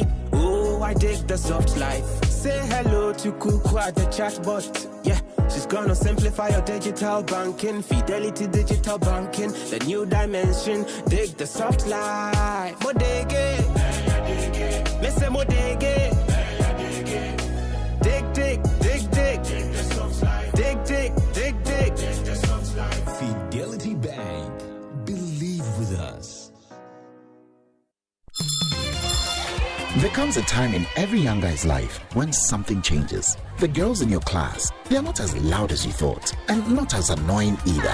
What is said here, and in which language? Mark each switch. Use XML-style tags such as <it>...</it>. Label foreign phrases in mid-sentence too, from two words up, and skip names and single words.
<en>Oh, I dig the soft life. Say hello to Kuku at the chatbot. Yeah, she's gonna simplify your digital banking. Fidelity digital banking, the new dimension. Dig the soft life. Modege, Mr. Modege. Dig, dig, dig, dig. Dig, dig, dig, dig. Fidelity Bank. Believe with us. There comes a time in every young guy's life when something changes. The girls in your class, they are not as loud as you thought, and not as annoying either.</en>